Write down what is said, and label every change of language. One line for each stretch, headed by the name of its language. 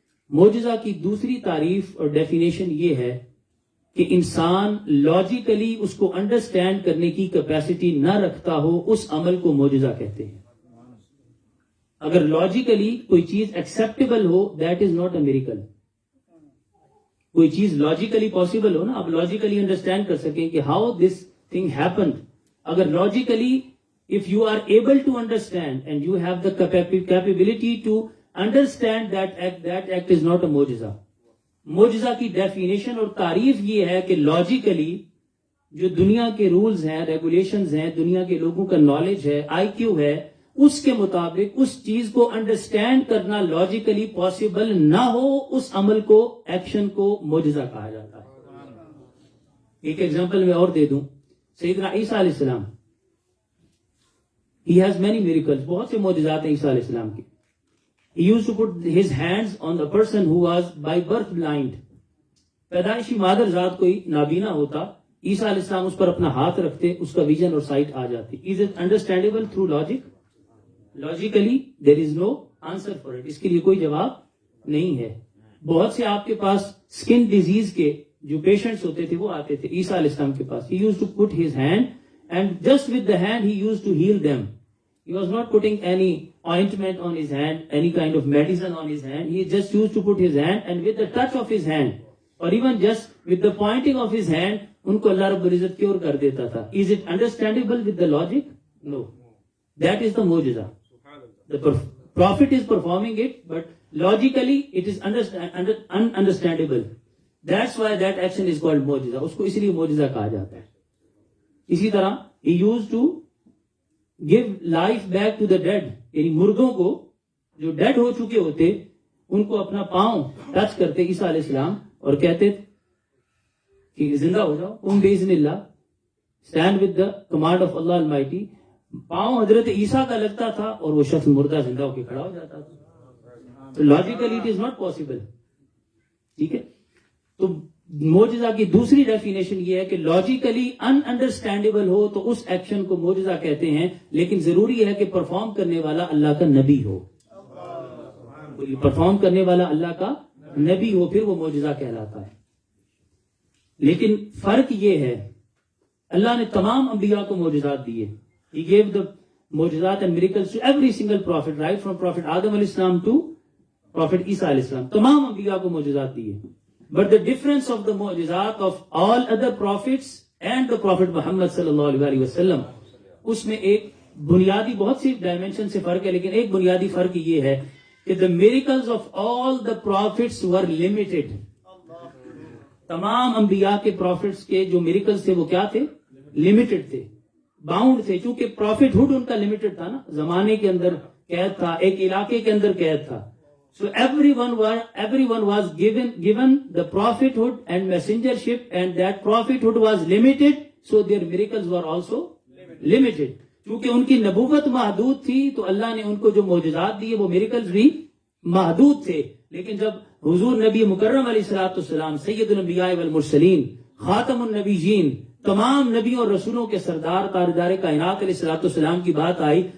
Urdu: معجزہ کی دوسری تعریف اور ڈیفینیشن یہ ہے کہ انسان لاجیکلی اس کو انڈرسٹینڈ کرنے کی کیپیسٹی نہ رکھتا ہو, اس عمل کو معجزہ کہتے ہیں. اگر لاجیکلی کوئی چیز acceptable ہو,
English: That is not a miracle.
Urdu: کوئی چیز لاجیکلی پاسبل ہو نا, آپ لاجیکلی انڈرسٹینڈ کر سکیں کہ
English: How this thing happened.
Urdu: اگر logically
English: if you are able to understand and you have the capability to understand that act is not a معجزہ.
Urdu: معجزہ کی ڈیفینیشن اور تعریف یہ ہے کہ لاجیکلی جو دنیا کے رولز ہیں, ریگولیشنز ہیں, دنیا کے لوگوں کا نالج ہے, آئی کیو ہے, اس کے مطابق اس چیز کو انڈرسٹینڈ کرنا لاجیکلی پاسبل نہ ہو, اس عمل کو, ایکشن کو معجزہ کہا جاتا ہے. ایک ایگزامپل میں اور دے دوں, سیدنا عیسیٰ علیہ السلام,
English: he has many miracles,
Urdu: بہت سے معجزات ہیں عیسیٰ علیہ السلام کی.
English: He used to put his hands on the person who was by birth blind.
Urdu: پیدائشی مادر ذات کوئی نابینا ہوتا, عیسیٰ علیہ السلام اس پر اپنا ہاتھ رکھتے, اس کا ویژن اور سائٹ آ جاتی.
English: Is it understandable through logic? Logically there is no answer for it.
Urdu: اس کے لیے کوئی جواب نہیں ہے. بہت سے آپ کے پاس اسکن ڈیزیز کے جو پیشنٹس ہوتے تھے وہ آتے تھے عیسیٰ علیہ السلام کے پاس.
English: He used to put his hand and just with the hand he used to heal them. He was not putting any ointment on his hand, any kind of medicine on his hand. He just used to put his hand and with the touch of his hand or even just with the pointing of his hand
Urdu: ان کو اللہ رب العزت cure کر دیتا تھا.
English: Is it understandable with the logic? No. That is the معجزہ. The prophet is performing it, but logically it is ununderstandable. That's why that action is called معجزہ.
Urdu: اس کو اس لیے معجزہ کہا جاتا ہے. اسی طرح
English: he used to give life back to the dead.
Urdu: یعنی مردوں کو جو ڈیڈ ہو چکے ہوتے ان کو اپنا پاؤں ٹچ کرتے عیسیٰ علیہ السلام اور کہتے کہ زندہ ہو جاؤ,
Arabic: قم بإذن اللہ,
English: stand with the command of Allah Almighty.
Urdu: پاؤں حضرت عیسیٰ کا لگتا تھا اور وہ شخص مردہ زندہ ہو کے کھڑا ہو جاتا تھا. تو logically
English: It is not possible.
Urdu: ٹھیک ہے, تو معجزہ کی دوسری ڈیفینیشن یہ ہے کہ لاجیکلی ان انڈرسٹینڈیبل ہو تو اس ایکشن کو معجزہ کہتے ہیں, لیکن ضروری ہے کہ پرفارم کرنے والا اللہ کا نبی ہو. پرفارم کرنے والا اللہ کا نبی ہو, پھر وہ معجزہ کہلاتا ہے. لیکن فرق یہ ہے, اللہ نے تمام انبیاء کو معجزات دیے.
English: He gave the معجزات and miracles to every single prophet, right from Prophet Adam alayhi salam to Prophet Isa alayhi salam.
Urdu: تمام انبیاء کو معجزات دیے.
English: But the difference of the معجزات of all other prophets and the Prophet Muhammad sallallahu alaihi wasallam,
Urdu: اس میں ایک بنیادی, بہت سی ڈائمینشن سے فرق ہے, لیکن ایک بنیادی فرق یہ ہے کہ
English: the miracles of all the prophets were limited.
Urdu: تمام انبیاء کے پروفٹس کے جو میریکلز تھے وہ کیا تھے؟ لمیٹڈ تھے, باؤنڈ تھے, چونکہ پروفٹ ہوڈ ان کا لمیٹڈ تھا نا, زمانے کے اندر قید تھا, ایک علاقے کے اندر قید تھا.
English: So everyone was given the prophethood and messengership, and that prophethood was limited, so their miracles were also limited.
Urdu: چونکہ ان کی نبوت محدود تھی تو اللہ نے ان کو جو معجزات دیے وہ میریکلز بھی محدود تھے. لیکن جب حضور نبی مکرم علیہ الصلوۃ والسلام سید الانبیاء والمرسلین, خاتم النبیین, تمام نبیوں اور رسولوں کے سردار, تاجدار کائنات علیہ الصلوۃ والسلام کی بات آئی